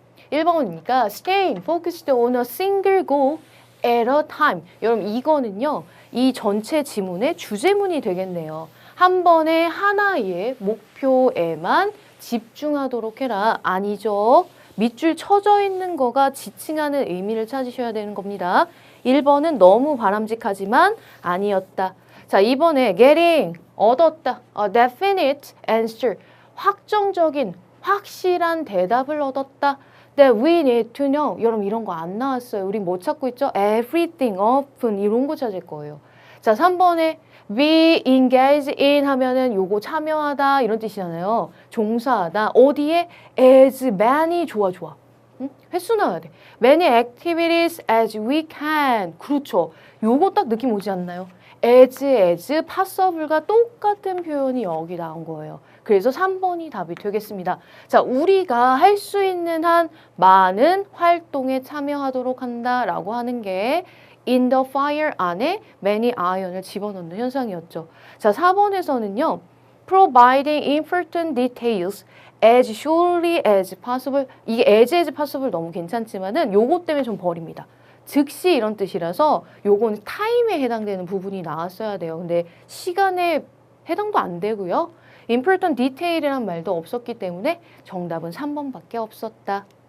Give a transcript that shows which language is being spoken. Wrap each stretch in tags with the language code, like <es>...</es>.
<ko>1번이니까</ko> <en>staying focused on a single goal at a time.</en> <ko>여러분 이거는요. 이 전체 지문의 주제문이 되겠네요. 한 번에 하나의 목표에만 집중하도록 해라. 아니죠. 밑줄 쳐져 있는 거가 지칭하는 의미를 찾으셔야 되는 겁니다. 1번은 너무 바람직하지만 아니었다. 자, 2번에 getting, 얻었다.</ko> <en>A definite answer,</en> <ko>확정적인, 확실한 대답을 얻었다.</ko> <en>That we need to know.</en> <ko>여러분 이런 거 안 나왔어요. 우리 뭐 찾고 있죠? Everything, often 이런 거 찾을 거예요. 자, 3번에</ko> <en>be engaged in</en> <ko>하면은 요거 참여하다 이런 뜻이잖아요. 종사하다. 어디에?</ko> <en>as many</en> <ko>좋아. 응? 횟수 나와야 돼.</ko> <en>many activities as we can.</en> <ko>그렇죠. 요거 딱 느낌 오지 않나요?</ko> <en>as passable</en> <ko>과 똑같은 표현이 여기 나온 거예요. 그래서 3번이 답이 되겠습니다. 자, 우리가 할 수 있는 한 많은 활동에 참여하도록 한다라고 하는 게</ko> <en>in the fire</en> <ko>안에</ko> <en>many iron</en> <ko>을 집어넣는 현상이었죠. 자, 4번에서는요.</ko> <en>providing important details as surely as possible.</en> <ko>이게</ko> <en>as possible</en> <ko>너무 괜찮지만은 요거 때문에 좀 버립니다. 즉시 이런 뜻이라서 요건 타임에 해당되는 부분이 나왔어야 돼요. 근데 시간에 해당도 안 되고요. important detail이란 말도 없었기 때문에 정답은 3번밖에 없었다.</ko>